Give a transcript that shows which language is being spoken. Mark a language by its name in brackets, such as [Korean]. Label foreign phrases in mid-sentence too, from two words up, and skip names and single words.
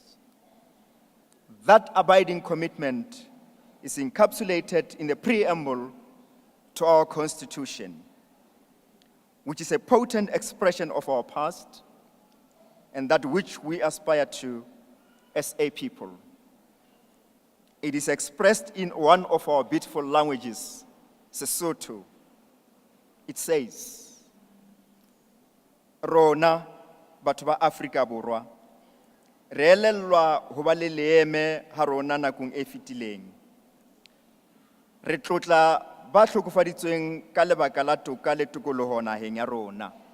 [English] That abiding commitment is encapsulated in the preamble to our Constitution, which is a potent expression of our past and that which we aspire to as a people. It is expressed in one of our beautiful languages, Sesotho. It says, [Southern Sotho] Rona, batho ba Afrika Borwa, re elellwa ho ba le leeme ha rona nakong e fetileng. Re tlotla ba hlokofaditsweng ka lebaka la toka le tokoloho naheng ya rona.